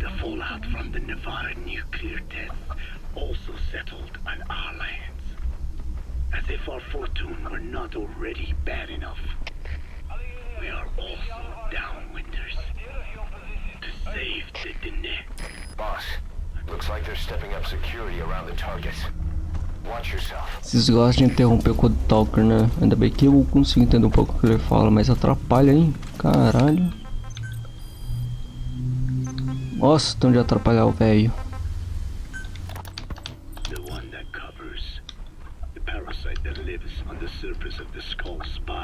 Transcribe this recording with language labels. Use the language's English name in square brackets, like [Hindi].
[English] The fallout from the Nevada nuclear tests also settled on our lands. As if our fortune were not already bad enough. We are also downwinders. To save the Dine. Boss, looks like they're stepping up security around the targets. Watch yourself. [Portuguese] Vocês gostam de interromper o Code Talker, né? Ainda bem que eu consigo entender um pouco o que ele fala, mas atrapalha, hein? Caralho. Nossa, tão de atrapalhar o velho. [English] The one that covers the parasite that lives on the surface of the skull's